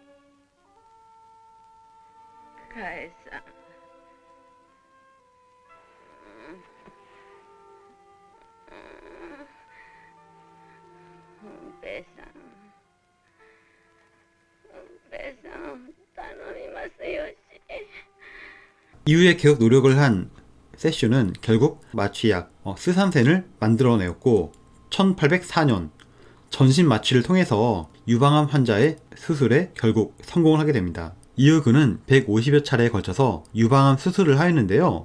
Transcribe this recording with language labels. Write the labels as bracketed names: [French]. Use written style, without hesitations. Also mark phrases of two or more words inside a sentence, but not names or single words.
[Japanese] かえさん。うんぺさん。うんぺさん、頼みますよし。 [Korean] 이후에 계속 노력을 한 세슈는 결국 마취약 스산센을 만들어내었고 1804년 전신 마취를 통해서 유방암 환자의 수술에 결국 성공을 하게 됩니다. 이후 그는 150여 차례에 걸쳐서 유방암 수술을 하였는데요.